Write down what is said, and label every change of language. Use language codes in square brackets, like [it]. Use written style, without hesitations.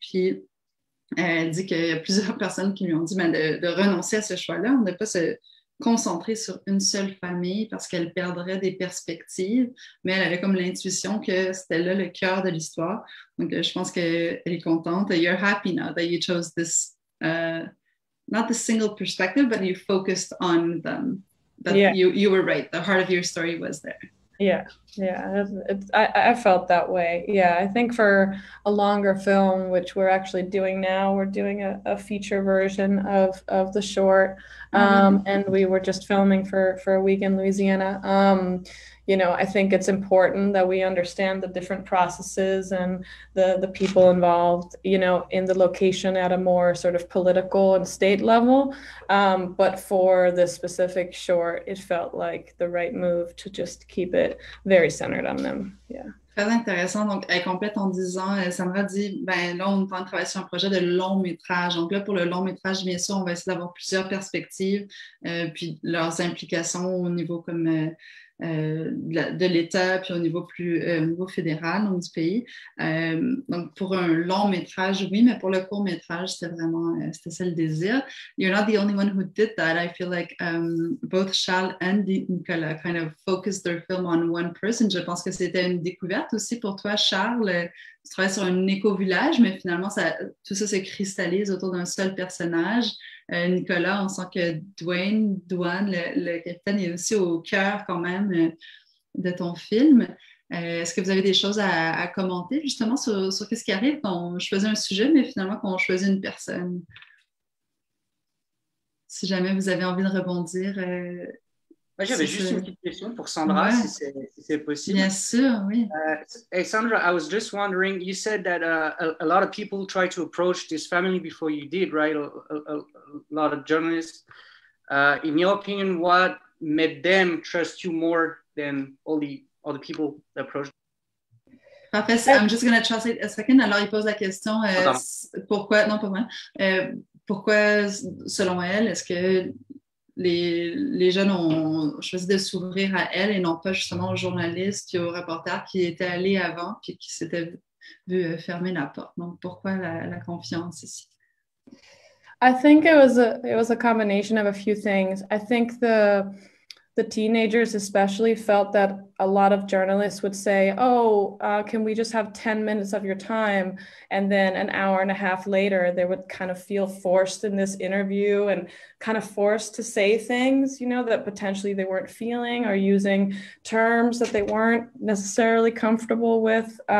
[fr] Puis elle dit qu'il y a plusieurs personnes qui lui ont dit de renoncer à ce choix-là, on ne pas se concentrer sur une seule famille parce qu'elle perdrait des perspectives, mais elle avait comme l'intuition que c'était là le cœur de l'histoire. Donc je pense qu'elle est contente. [en] You're happy now that you chose this, not the single perspective, but you focused on them. That you were right. The heart of your story was there. Yeah, I felt that way. Yeah, I think for a longer film, which we're actually doing now, we're doing a feature version of the short, and we were just filming for a week in Louisiana. I think it's important that we understand the different processes and the people involved, in the location at a more sort of political and state level. But for this specific short, it felt like the right move to just keep it very centered on them. Yeah. [fr] Très intéressant. Donc, elle complète en disant, Sandra dit, là, on est en train de travailler sur un projet de long métrage. Donc là, pour le long métrage, bien sûr, on va essayer d'avoir plusieurs perspectives, puis leurs implications au niveau comme de l'État, puis au niveau au niveau fédéral, donc du pays. Donc, pour un long métrage, oui, mais pour le court métrage, c'était ça le désir. [en] You're not the only one who did that. I feel like both Charles and Nicolas kind of focused their film on one person. [fr] Je pense que c'était une découverte aussi pour toi, Charles. Tu travailles sur un éco-village, mais finalement, tout ça se cristallise autour d'un seul personnage. Nicolas, on sent que Douane, le capitaine, est aussi au cœur quand même de ton film. Est-ce que vous avez des choses à commenter justement sur ce qui arrive quand on choisit un sujet, mais finalement qu'on choisit une personne? Si jamais vous avez envie de rebondir. Moi, j'avais juste une petite question pour Sandra, si c'est possible. Bien sûr, oui. [en] Hey, Sandra, I was just wondering, you said that a lot of people tried to approach this family before you did, right? A lot of journalists. In your opinion, what made them trust you more than all the other people that approached? Parfait, I'm just going to translate a second. [fr] Alors, il pose la question, pourquoi, non pas moi, pourquoi, selon elle, est-ce que les jeunes ont choisi de s'ouvrir à elle et non pas justement aux journalistes et aux reporters qui étaient allés avant puis qui s'étaient vu fermer la porte. Donc, pourquoi la confiance ici? [en] I think it was a combination of a few things. I think the teenagers especially felt that a lot of journalists would say, can we just have 10 minutes of your time? And then an hour and a half later, they would kind of feel forced in this interview and kind of forced to say things, that potentially they weren't feeling or using terms that they weren't necessarily comfortable with.